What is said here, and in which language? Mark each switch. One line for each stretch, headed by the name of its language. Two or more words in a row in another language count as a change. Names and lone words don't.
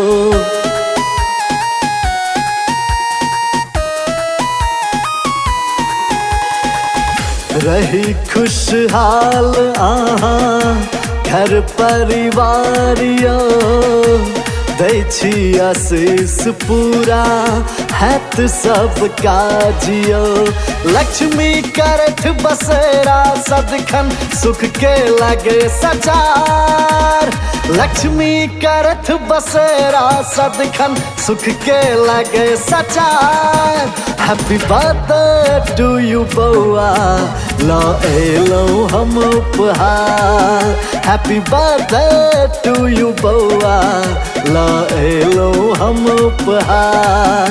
Maithili: रही खुशहाल अहाँ घर परिवार यो, दै छी आशीष पूरा हैत सब काजियो। लक्ष्मी करथ बसेरा सदखन सुख के लगे सचार। लक्ष्मी करथ बसेरा सदखन सुख के लगे सचार।
English: Happy birthday to you
Maithili: बउआ, लाएलो हम उपहार।
English: Happy birthday to you
Maithili: बउआ, लाएलो हम उपहार।